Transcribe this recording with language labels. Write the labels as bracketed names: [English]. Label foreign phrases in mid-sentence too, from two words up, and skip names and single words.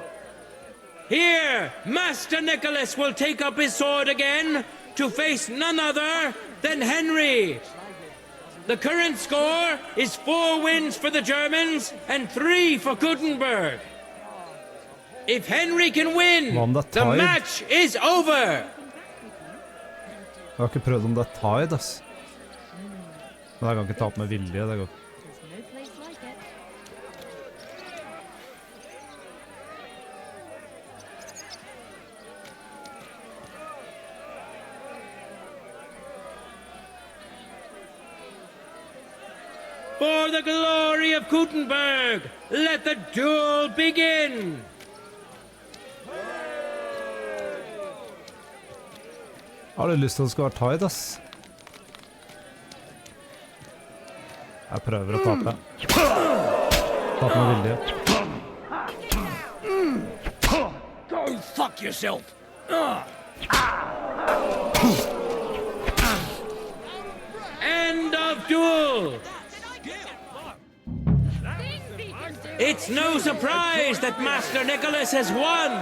[English] Here, Master Nicholas will take up his sword again to face none other than Henry. The current score is 4 wins for the Germans and 3 for Gutenberg. If Henry can win, the match is over. [Norwegian] Jeg har ikke prøvd om det tied, ass. Men jeg kan ikke tape med vilje, det går. [English] For the glory of Gutenberg, let the duel begin! [Norwegian] Jeg har lyst til at det skal være tied, ass. Jeg prøver å tape. Tape med vilje. [English] Go fuck yourself! End of duel! It's no surprise that Master Nicholas has won!